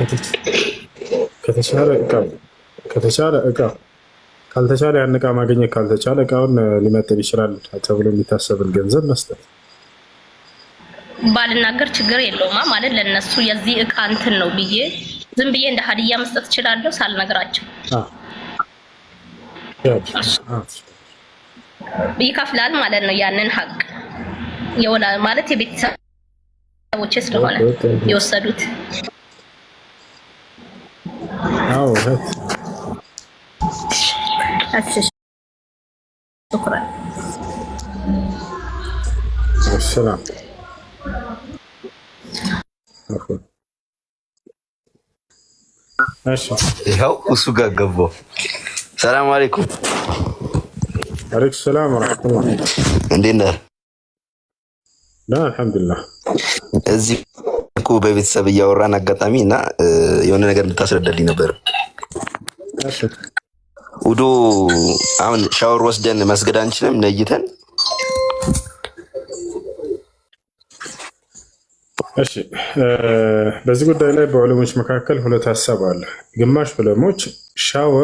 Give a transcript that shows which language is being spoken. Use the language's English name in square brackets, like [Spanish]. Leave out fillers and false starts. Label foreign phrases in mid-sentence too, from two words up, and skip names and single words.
[Amharic] ከተቻለ እቃ ካልተቻለ ያን እቃ ማግኘት ካልተቻለ እቃውን ሊመጥን ይችላል ተብሎ የሚታሰብን ገንዘብ መስጠት። ባልናገር ችግር የለውማ ማለት ለነሱ የዚህ እቃ እንትን ነው ብዬ ዝም ብዬ እንደ ሀዲያ መስጠት እችላለሁ ሳልነግራቸው። ይከፍላል ማለት ነው ያንን ሀቅ የወላ ማለት የቤተሰቦች ስለሆነ የወሰዱት። አዎ [Arabic] شكرا. السلام. ماشي [Amharic] ይኸው እሱ ጋር ገባሁ። [Arabic] سلام عليكم። عليك السلام ورحمة الله. [Amharic] እንዴት ነህ? [Arabic] لا الحمد لله. [Amharic] እዚህ እኮ በቤተሰብ እያወራን አጋጣሚ እና የሆነ ነገር እንድታስረዳልኝ ነበር። እሺ ውዶ አሁን ሻወር ወስደን መስገድ አንችልም ነይተን? እሺ በዚህ ጉዳይ ላይ በዑለሞች መካከል ሁለት ሀሳብ አለ። ግማሽ ዑለሞች ሻወር